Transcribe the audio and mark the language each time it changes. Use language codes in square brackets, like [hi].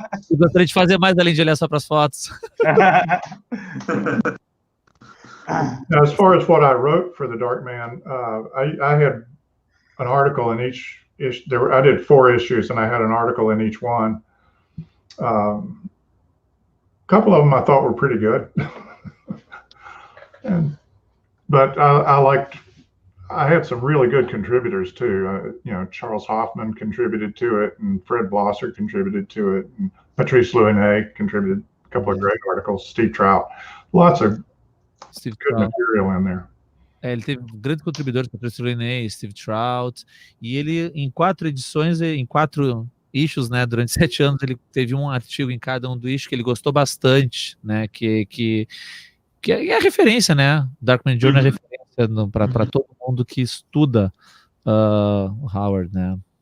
[pt] Eu gostaria de fazer mais além de olhar só para as fotos. [en] Now, as far as what I wrote for the Darkman, I had an article in each issue. I did 4 issues, and I had an article in each one. A couple of them I thought were pretty good, but I had some really good contributors too. Charles Hoffman contributed to it, and Fred Blosser contributed to it, and Patrice Louinet contributed a couple of great articles. Steve Trout, lots of good material in there. [pt] Ele teve grandes contribuidores, Patrice Louinet, Steve Trout, e ele em 4 edições, em 4 issues, né, durante 7 anos, ele teve um artigo em cada um do issue que ele gostou bastante, né, que é referência, né, Darkman Journal é referência para todo mundo que estuda o Howard, né.